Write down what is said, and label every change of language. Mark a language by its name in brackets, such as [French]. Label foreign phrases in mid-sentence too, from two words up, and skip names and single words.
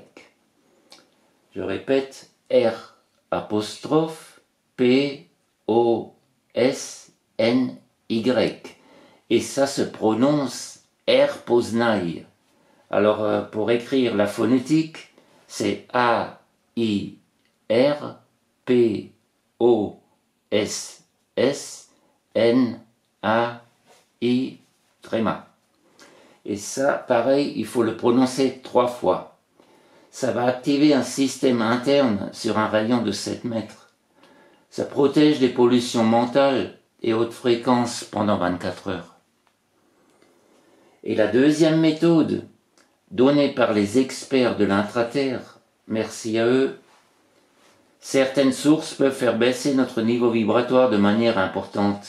[French] Je répète, R apostrophe P O S N Y. Et ça se prononce R Poznaï. Alors pour écrire la phonétique, c'est A I R P O S S N A I tréma. Et ça, pareil, il faut le prononcer 3 fois. Ça va activer un système interne sur un rayon de 7 mètres. Ça protège des pollutions mentales et hautes fréquences pendant 24 heures. Et la deuxième méthode, donnée par les experts de l'intraterre, merci à eux, certaines sources peuvent faire baisser notre niveau vibratoire de manière importante.